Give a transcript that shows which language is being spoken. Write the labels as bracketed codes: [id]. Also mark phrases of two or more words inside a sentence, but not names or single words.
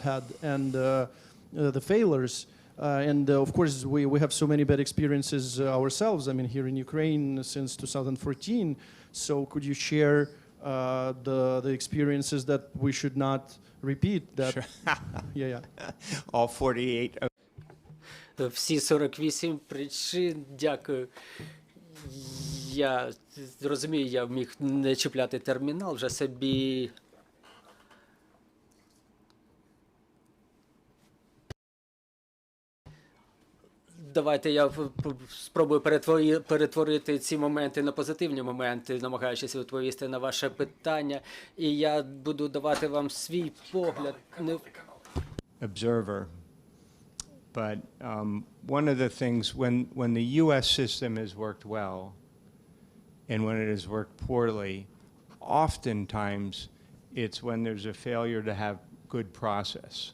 [en] had and the failures. And of course, we have so many bad experiences ourselves. I mean, here in Ukraine since 2014. So could you share the experiences that we should not repeat? That, Sure. Yeah. All 48. [uk] Всі 48 причин, дякую. Я розумію, я міг не чіпляти термінал, вже собі... Давайте я спробую перетворити ці моменти на позитивні моменти, намагаючись відповісти на ваше питання. І я буду давати вам свій погляд. [en] Observer. But one of the things, when the U.S. system has worked well and when it has worked poorly, oftentimes it's when there's a failure to have good process.